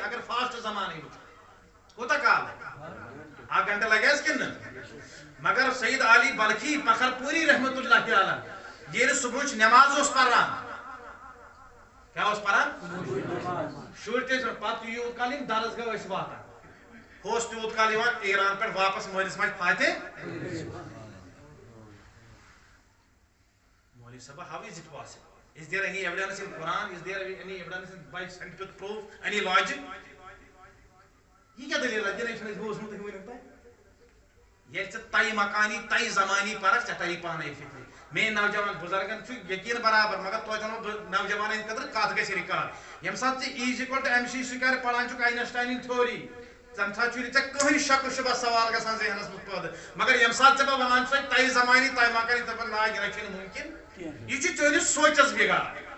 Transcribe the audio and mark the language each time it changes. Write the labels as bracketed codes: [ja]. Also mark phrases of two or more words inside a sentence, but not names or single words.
[ks] اگر فاسٹ زمانٕے وٕچھو کوتاہ کال لگہِ 1 گنٹہٕ لگہِ حظ کِنہٕ نہٕ مگر سید علی بلخی فخرپوری [ar] رحمۃ اللہ علیہ [ks] ییٚلہِ صبحٕچ نٮ۪ماز اوس پران کیٛاہ اوس پران شُرۍ تہِ ٲسۍ پتہٕ یوٗت کال یِم درسگاہ ٲسۍ واتان ہُہ اوس تیوٗت کال یِوان ایران پٮ۪ٹھ واپس مٲلِس ماجہِ فاتح مولوی صٲبا [en] how is it possible? Is there any evidence in Quran? Is there any evidence by scientific proof? Any logic? [ur] یہ کیا دلیل ہے [ks] جنہیں چھُنہٕ بوٗزمُت ؤنیُک تام ییٚلہِ ژٕ تَے مکانی تَے زمانی پرکھ ژےٚ تَری پانے فکرِ میٲنۍ نوجوان بُزرگن چھُ یقیٖن برابر مگر توتہِ وَنو بہٕ نوجوانن ہٕنٛدِ خٲطرٕ کتھ گژھِ رِکارڈ ییٚمہِ ساتہٕ ژٕ E = MC سُکویر پران چھُکھ آینسٹاینٕچ تھیوری تمہِ ساتہٕ چھُنہٕ ژےٚ کٕہٕنۍ شک شُبہ سوال گژھان ذہنس منٛز پٲدٕ مگر ییٚمہِ ساتہٕ ژےٚ بہٕ ونان چھُسے تَے زمانی تَے مکانی دپان نا یہِ نہ چھُنہٕ مُمکِن یہِ چھُ چٲنِس سونٛچس بِگاڑ